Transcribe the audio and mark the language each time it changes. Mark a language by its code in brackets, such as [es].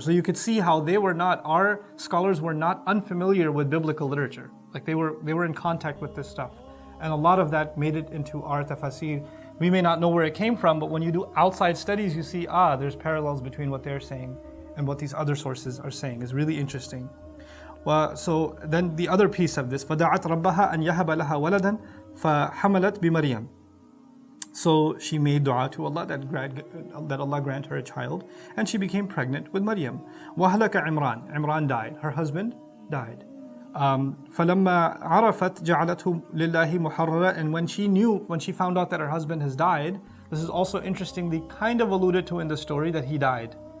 [en] So you could see how our scholars were not unfamiliar with biblical literature. Like they were in contact with this stuff. And a lot of that made it into our tafsir. We may not know where it came from, but when you do outside studies, you see, there's parallels between what they're saying and what these other sources are saying. It's really interesting. So then the other piece of this, [ar] فَدَعَتْ رَبَّهَا أَنْ يَهَبَ لَهَا وَلَدًا فَحَمَلَتْ بِمَرْيَمَ. [en] So she made dua to Allah that Allah grant her a child, and she became pregnant with Maryam. [ar] وَهَلَكَ عِمْرَان. [en] Imran died. Her husband died. [ar] فَلَمَّا عَرَفَتْ جَعَلَتْهُ لِلَّهِ مُحَرَّرًا. [en] And when she found out that her husband has died, this is also interestingly kind of alluded to in the story that he died.